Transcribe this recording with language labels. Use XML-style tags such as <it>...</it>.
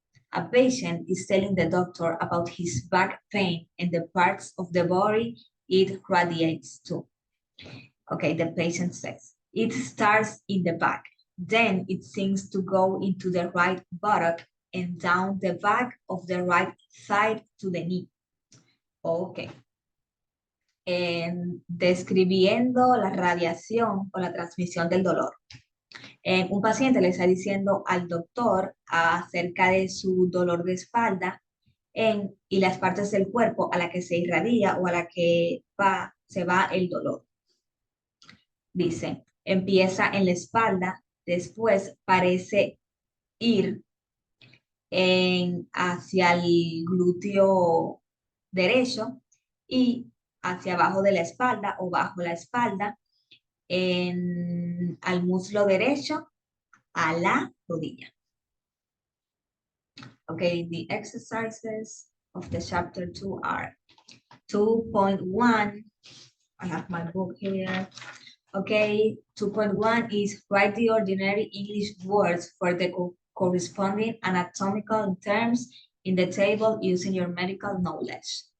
<en>A patient is telling the doctor about his back pain and the parts of the body it radiates to. Okay, the patient says, it starts in the back. Then it seems to go into the right buttock and down the back of the right side to the knee. Ok.</en> <es>Describiendo la radiación o la transmisión del dolor. Un paciente le está diciendo al doctor acerca de su dolor de espalda y las partes del cuerpo a la que se irradia o a la que se va el dolor. Dice, empieza en la espalda, después parece ir hacia el glúteo derecho y hacia abajo de la espalda o bajo la espalda, al muslo derecho, a la rodilla.</es> <en>Okay, the exercises of the chapter 2 are 2.1. I have my book here. Okay, 2.1 is write the ordinary English words for the corresponding anatomical terms in the table using your medical knowledge.</en>